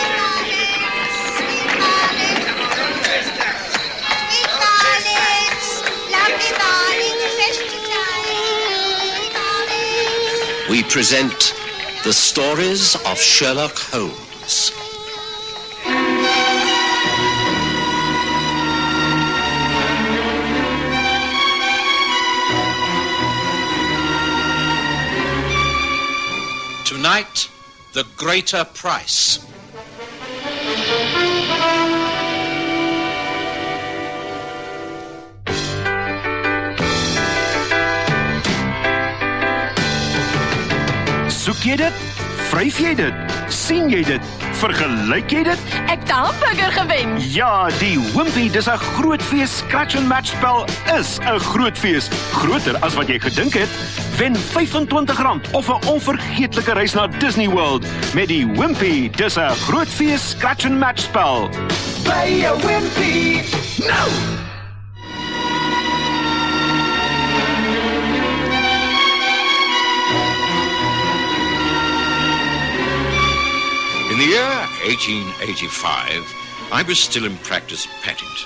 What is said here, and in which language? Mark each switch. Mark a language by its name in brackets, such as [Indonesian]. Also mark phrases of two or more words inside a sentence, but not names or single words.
[English] We present the stories of Sherlock Holmes. Tonight, the greater price. [Afrikaans] Soek jy dit? Vryf jy dit? Sien jy dit? Vergelyk jy dit? Ek het 'n hamburger gewen. Ja, die Wimpy, dis 'n groot fees. [English] Scratch and match [Afrikaans] spel is 'n groot fees. Groter as wat jy gedink het. Wen R25 of 'n onvergeetlike reis na Disney World met die Wimpy. Dis 'n groot fees [English] scratch and match [Afrikaans] spel. By 'n Wimpy. [English] No! In the year 1885, I was still in practice at Paddington.